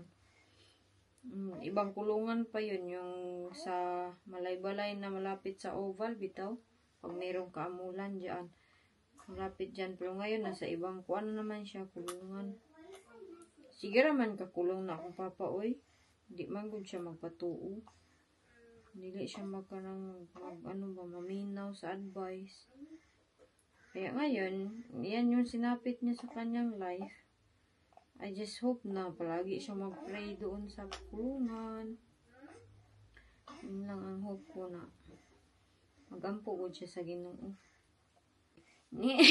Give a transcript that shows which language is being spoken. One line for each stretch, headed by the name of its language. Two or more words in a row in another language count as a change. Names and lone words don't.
Filipino: Ibang kulungan pa yun. Yung sa Malaybalay na malapit sa Oval, bitaw. Pag mayroong kaamulan dyan. Malapit dyan. Pero ngayon, nasa ibang kuan naman siya, kulungan.
Cebuano: Sige raman kakulong na akong papa, oy. Hindi man gud siya magpatuo. Dili siya maminaw sa advice.
Filipino: Kaya ngayon, yan yung sinapit niya sa kanyang life.
English: I just hope
Filipino: na palagi siya mag-pray doon sa kulungan. Yun lang ang hope ko na
Cebuano: magampo gud siya sa Ginoo.